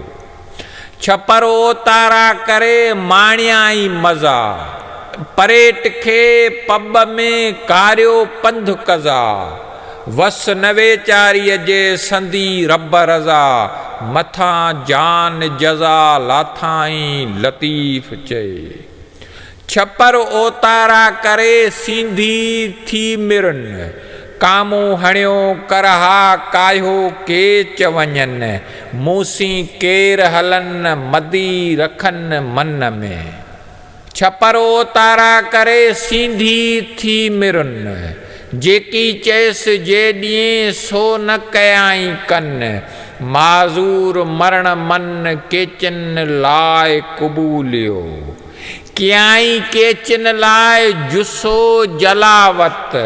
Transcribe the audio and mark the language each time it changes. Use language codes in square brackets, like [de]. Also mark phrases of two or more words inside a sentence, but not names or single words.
[sd] छपर ओतारा करे माणियाई मज़ा, परेट खे पब में कारियो पंध कज़ा। वस न वेचारीअ जे संदी रब रज़ा, मथां जान जज़ा लाथाई लतीफ़ चए। छपर ओतारा करे सींधी थी मिरन, कामूं हणियो करहा कायो के चवञनि। मूसी केर हलन मदी रखन मन में। छपर ओतारा करे सींधी थी मिरन, जेकी चयसि जे ॾींहुं सो न कयाई कन। माज़ूर मरण मन केचन लाइ क़बूलियो, कियाई केचन लाइ जुसो जलावत।